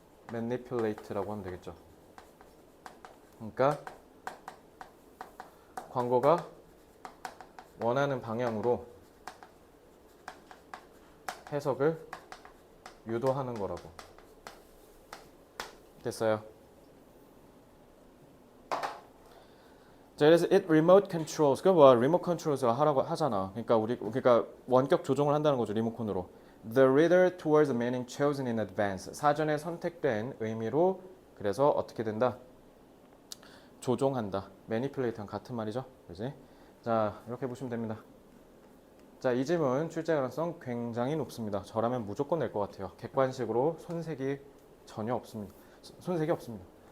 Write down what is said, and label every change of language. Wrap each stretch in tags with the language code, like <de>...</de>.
<ko>manipulate라고 하면 되겠죠. 그러니까 광고가 원하는 방향으로 해석을 유도하는 거라고. 됐어요? 자, 그래서</ko> <en>it remote controls.</en> <ko>그 뭐야? remote controls가 하라고 하잖아. 그러니까 원격 조종을 한다는 거죠. 리모컨으로.</ko> <en>The reader towards the meaning chosen in advance.</en> <ko>사전에 선택된 의미로 그래서 어떻게 된다? 조종한다. manipulate랑 같은 말이죠. 그지? 자, 이렇게 보시면 됩니다. 자, 이 질문 출제 가능성 굉장히 높습니다. 저라면 무조건 낼 것 같아요. 객관식으로 손색이 전혀 없습니다. 손색이 없습니다.</ko>